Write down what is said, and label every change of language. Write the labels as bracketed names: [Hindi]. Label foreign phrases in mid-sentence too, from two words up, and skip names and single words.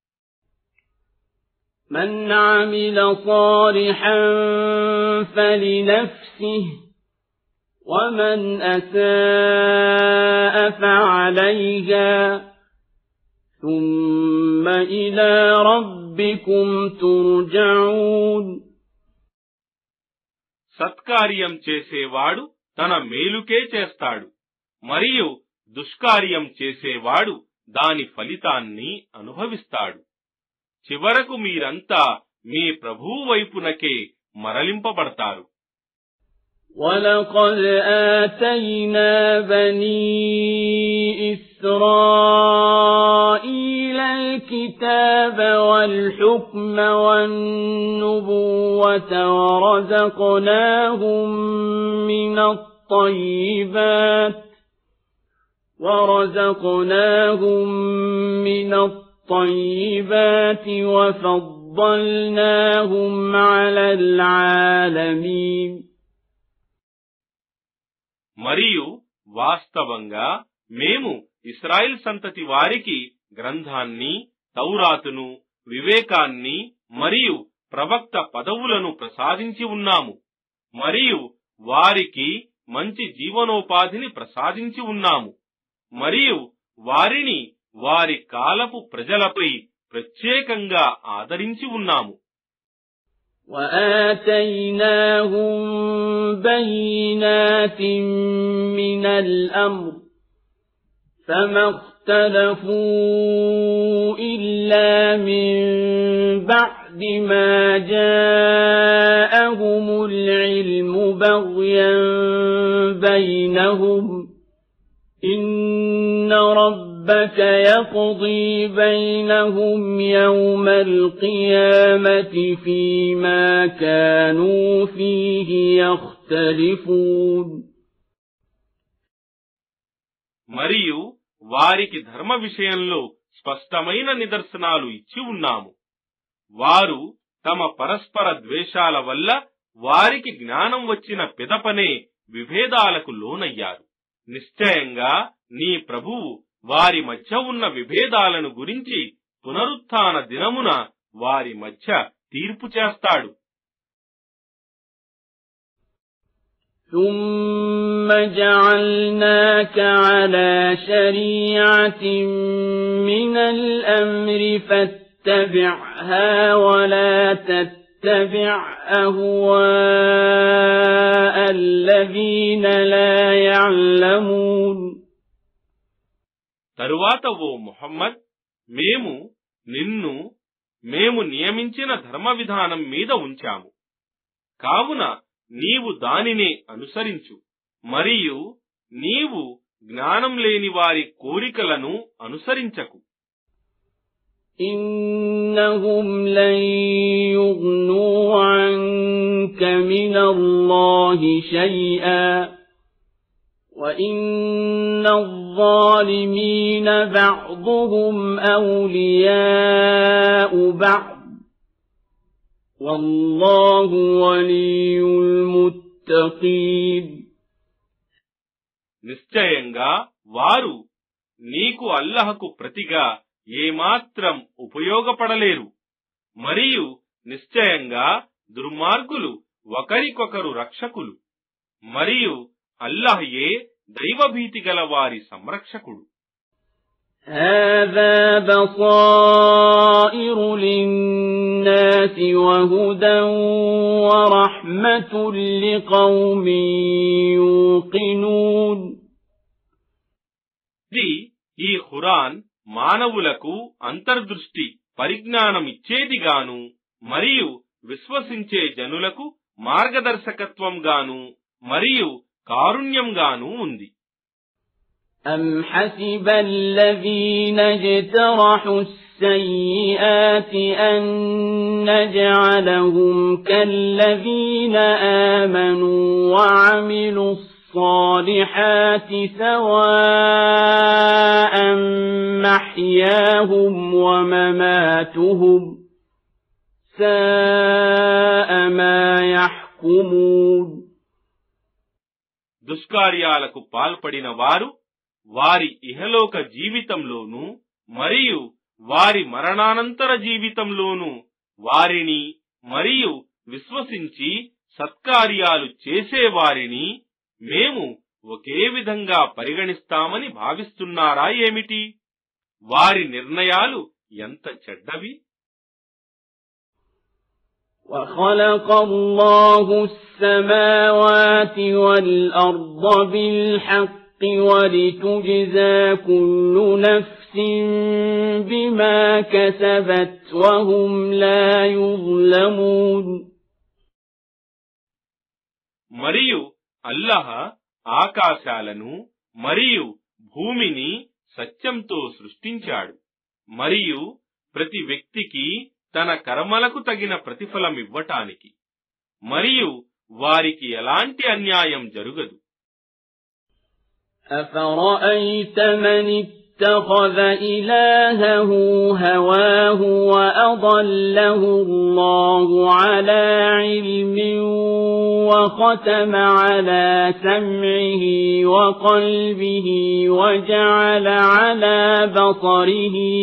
[Arabic] من عمل صالحا فلنفسه ومن أساء فعليها ثم إلى ربكم ترجعون. [Telugu] సత్కార్యం చేసేవాడు తన మేలుకే చేస్తాడు మరియు దుష్కార్యం చేసేవాడు దాని ఫలితాన్ని అనుభవిస్తాడు. చివరకు మీరంతా మీ ప్రభువు వైపునకే మరలింపబడతారు. [Arabic] وَلَقَدْ آتَيْنَا بَنِي إِسْرَائِيلَ الْكِتَابَ وَالْحُكْمَ وَالنُّبُوَّةَ ورزقناهم من الطيبات وفضلناهم على العالمين. [Telugu] మరియు వాస్తవంగా మేము ఇశ్రాయేల్ సంతతి వారికి గ్రంథాన్ని, తౌరాతును, వివేకాన్ని మరియు ప్రవక్త పదవులను ప్రసాదించి ఉన్నాము మరియు వారికి మంచి జీవనోపాధిని ప్రసాదించి ఉన్నాము మరియు వారిని వారి కాలపు ప్రజలపై ప్రత్యేకంగా ఆదరించి ఉన్నాము. [Arabic] وَآتَيْنَاهُمْ بَيِّنَاتٍ مِّنَ الْأَمْرِ فَمَا اخْتَلَفُوا إِلَّا مِن بَعْدِ بما جاءهم العلم بغيا بينهم إن ربك يقضي بينهم يوم القيامة فيما كانوا فيه يختلفون [Telugu] మరియు వారికి ధర్మ విషయంలో స్పష్టమైన నిదర్శనాలు ఇచ్చి ఉన్నాము. వారు తమ పరస్పర ద్వేషాల వల్ల వారికి జ్ఞానం వచ్చిన పిదపనే విభేదాలకు లోనయ్యారు. నిశ్చయంగా నీ ప్రభువు వారి మధ్య ఉన్న విభేదాలను గురించి పునరుత్థాన దినమున వారి మధ్య తీర్పు చేస్తాడు. [Arabic] ثم جعلناك على شريعة من الأمر فاتبعها ولا تتبع أهواء الذين لا يعلمون. [Telugu] తరువాత ఓ ముహమ్మద్, మేము నియమించిన ధర్మ విధానం మీద ఉంచాము, కావున నీవు దానినే అనుసరించు, మరియు నీవు జ్ఞానం లేని వారి కోరికలను అనుసరించకు. [Arabic] إنهم لن يغنوا عنك من الله شيئا وإن الظالمين بعضهم أولياء بعض والله ولي المتقين. [Telugu] నిశ్చయంగా వారు నీకు అల్లహకు ప్రతిగా ఏమాత్రం ఉపయోగపడలేరు, మరియు నిశ్చయంగా దుర్మార్గులు ఒకరికొకరు రక్షకులు, మరియు అల్లహయే దైవభీతి గల వారి సంరక్షకుడు. [Arabic] هذا بصائر للناس وهدى ورحمة لقوم يوقنون. [Telugu] ఈ ఖురాన్ మానవులకు అంతర్దృష్టి పరిజ్ఞానమిచ్చేదిగాను మరియు విశ్వసించే జనులకు మార్గదర్శకత్వంగాను మరియు కారుణ్యంగాను ఉంది. [Arabic] أم حسب الذين اجترحوا السيئات أن نجعلهم كالذين آمنوا وعملوا الصالحات سواء محياهم ومماتهم ساء ما يحكمون. [Telugu] దుష్కార్యాలకు పాల్పడిన వారు వారి ఇహలోక జీవితంలోనూ మరియు వారి మరణానంతర జీవితంలోనూ వారిని మరియు విశ్వసించి సత్కార్యాలు చేసేవారిని మేము ఒకే విధంగా పరిగణిస్తామని భావిస్తున్నారా ఏమిటి? వారి నిర్ణయాలు ఎంత చెడ్డవి! [Arabic] وخلق الله السماوات والأرض بالحق ولتجزى كل نفس بما كسبت وهم لا يظلمون. [Telugu] మరియు అల్లాహ్ ఆకాశాలను మరియు భూమిని సత్యంతో సృష్టించాడు, మరియు ప్రతి వ్యక్తికి తన కర్మలకు తగిన ప్రతిఫలమివ్వటానికి, మరియు వారికి ఎలాంటి అన్యాయం జరుగదు. [Arabic] أفرأيت من اتخذ إلهه هواه وأضله الله على علم وختم على سمعه وقلبه وجعل على بصره